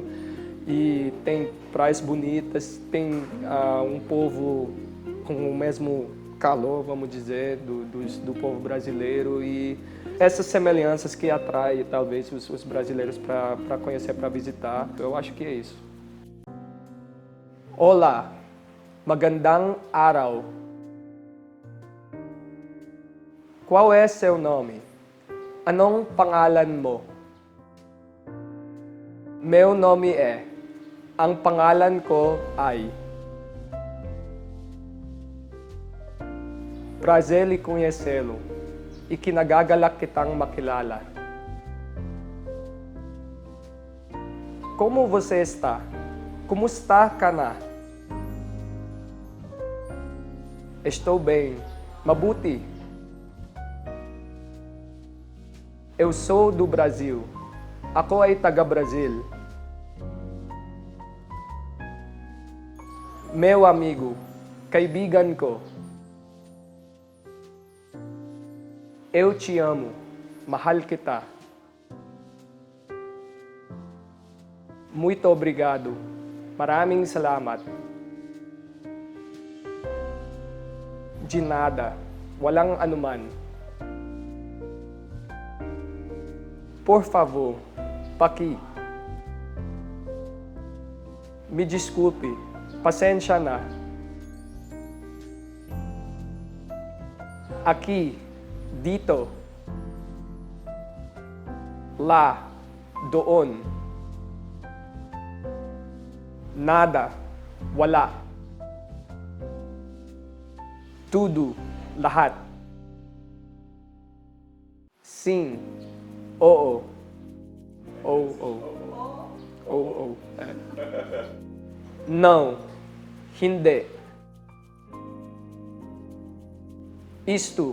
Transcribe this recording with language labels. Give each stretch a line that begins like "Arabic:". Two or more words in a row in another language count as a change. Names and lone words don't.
Portuguese: E tem praias bonitas, tem um povo com o mesmo calor, vamos dizer, do povo brasileiro, e essas semelhanças que atraem talvez os brasileiros para conhecer, para visitar. Eu acho que é isso. Olá,
Filipino: magandang araw.
Portuguese: Qual é seu nome?
Filipino: Anong pangalan mo?
Portuguese: Meu nome é.
Filipino: Ang pangalan ko ay.
Portuguese: Prazer lhe conhecê-lo e
Filipino: kinagagalak kitang makilala.
Portuguese: Como você está?
Filipino: Kumusta ka na?
Portuguese: Estou bem. Mabuti. Eu sou do Brasil.
Filipino: Ako ay taga-Brasil.
Portuguese: Meu amigo,
Filipino: kaibigan ko.
Portuguese: Eu te amo.
Filipino: Mahal kita.
Portuguese: Muito obrigado.
Filipino: Maraming salamat.
Portuguese: De nada.
Filipino: Walang anuman.
Portuguese: Por favor, paki. Me desculpe.
Filipino: Pasensya na. Aqui. Dito. Lá. Doon. Nada. Wala. Tudo. Lahat.
Portuguese: Sim. Oo.
Filipino: Oo. Oo.
Portuguese: Não. Hindi. Isto.